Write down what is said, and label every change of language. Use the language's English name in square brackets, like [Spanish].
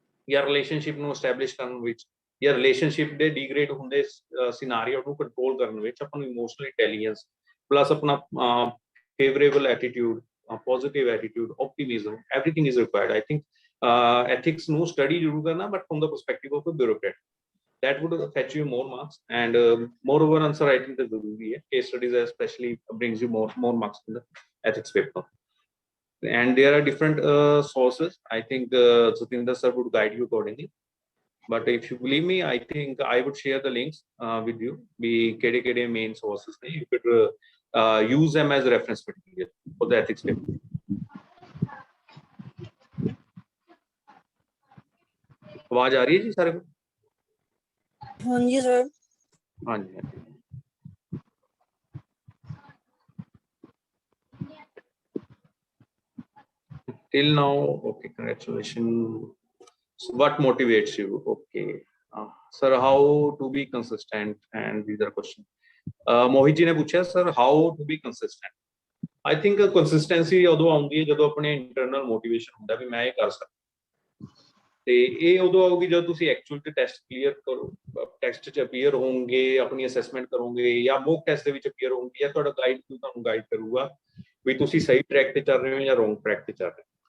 [Punjabi] ਜਾਂ ਰਿਲੇਸ਼ਨਸ਼ਿਪ ਨੂੰ ਐਸਟੈਬਲਿਸ਼ ਕਰਨ ਵਿੱਚ, ਜਾਂ ਰਿਲੇਸ਼ਨਸ਼ਿਪ ਦੇ ਡੀਗ੍ਰੇਡ ਹੁੰਦੇ ਸਿਨਾਰੀਓ ਨੂੰ ਕੰਟਰੋਲ ਕਰਨ ਵਿੱਚ ਆਪਾਂ ਨੂੰ ਇਮੋਸ਼ਨਲ ਇੰਟੈਲੀਜੈਂਸ ਪਲੱਸ ਆਪਣਾ favourable attitude, [English] positive attitude, optimism, everything is required. [Punjabi] I think ethics ਨੂੰ study ਜ਼ਰੂਰ ਕਰਨਾ, [English] but from the perspective of a bureaucrat. That would fetch you more marks, and moreover answer writing [Punjabi] ਤਾਂ ਜ਼ਰੂਰੀ ਹੈ. [English] Case studies especially brings you more marks in the ethics paper. And there are different sources. I think Satinder sir would guide you accordingly. But if you believe me, I think I would share the links with you. Be kede main sources. You could use them as reference material for the ethics paper. [Hindi] आवाज आ रही है जी सारे को? हाँ जी sir. हाँ जी, [English] till now okay, congratulations. So what motivates you? Okay, sir, how to be consistent? And these are questions. [Hindi] Mohit ji ne puchha, [English] sir, how to be consistent? I think consistency [Punjabi] ਉਦੋਂ ਆਉਂਦੀ ਹੈ ਜਦੋਂ ਆਪਣੇ internal motivation ਹੁੰਦਾ ਵੀ ਮੈਂ ਇਹ ਕਰ ਸਕਦਾ, ਤੇ ਇਹ ਉਦੋਂ ਆਊਗੀ ਜਦੋਂ ਤੁਸੀਂ ਐਕਚੁਅਲ ਤੇ ਟੈਸਟ ਕਲੀਅਰ ਕਰੋ, ਟੈਸਟ 'ਚ ਅਪੀਅਰ ਹੋਵੋਗੇ, ਆਪਣੀ ਅਸੈਸਮੈਂਟ ਕਰੋਗੇ, ਜਾਂ ਮੌਕ ਟੈਸਟ ਦੇ ਵਿੱਚ ਅਪੀਅਰ ਹੋਵੋਗੇ, ਜਾਂ ਤੁਹਾਡਾ ਗਾਈਡ ਤੁਹਾਨੂੰ ਗਾਈਡ ਕਰੂਗਾ ਵੀ ਤੁਸੀਂ ਸਹੀ ਟਰੈਕ ਤੇ ਚੱਲ ਰਹੇ ਹੋ ਜਾਂ ਰੋਂਗ ਟਰੈਕ ਤੇ ਚੱਲ ਰਹੇ ਹੋ।